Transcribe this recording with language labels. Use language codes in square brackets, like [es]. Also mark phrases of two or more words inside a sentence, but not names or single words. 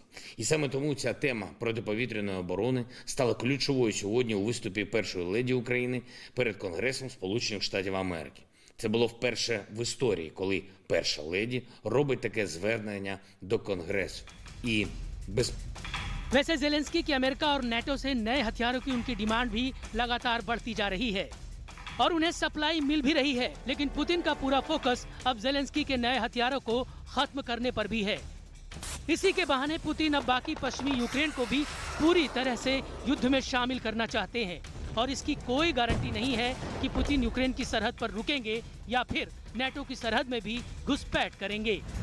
[uk] І саме тому ця тема протиповітряної оборони стала ключовою сьогодні у виступі першої леді України перед Конгресом Сполучених Штатів Америки. Це було вперше в історії, коли перша леді робить таке звернення до Конгресу. І без [hi] वैसे ज़ेलेंस्की की अमेरिका और नेटो से नए हथियारों की उनकी डिमांड भी लगातार बढ़ती जा रही है और उन्हें सप्लाई मिल भी रही है। लेकिन पुतिन का पूरा फोकस अब ज़ेलेंस्की के नए हथियारों को खत्म करने पर भी है। इसी के बहाने पुतिन अब बाकी पश्चिमी यूक्रेन को भी पूरी तरह से युद्ध में शामिल करना चाहते हैं और इसकी कोई गारंटी नहीं है कि पुतिन यूक्रेन की सरहद पर रुकेंगे या फिर नेटो की सरहद में भी घुसपैठ करेंगे।